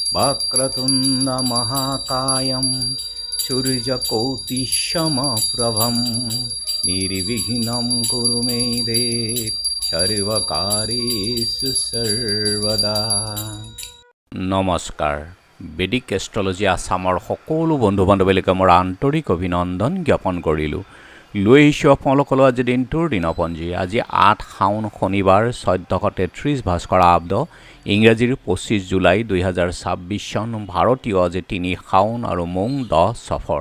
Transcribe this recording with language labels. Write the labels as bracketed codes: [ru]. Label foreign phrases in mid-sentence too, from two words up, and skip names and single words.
[sa] वक्रतुण्ड महाकायं सूर्यकोटिसमप्रभं निर्विघ्नं कुरु मे देव सर्वकार्येषु सर्वदा। [as] নমস্কাৰ। বেদিক এষ্ট্ৰলজি আছামৰ সকলো বন্ধু বান্ধৱীলৈকে মোৰ আন্তৰিক অভিনন্দন জ্ঞাপন কৰিলোঁ। লৈ আহিছোঁ আপোনালোকলৈ আজি দিনটোৰ দিনপঞ্জী। আজি ৮ শাওন শনিবাৰ ১৪৩৩ ভাস্কৰ আব্দ ইংৰাজীৰ ২৫ জুলাই ২০২৬ চন ভাৰতীয় আজি ৩ শাওন আৰু মোং ১০ সফৰ।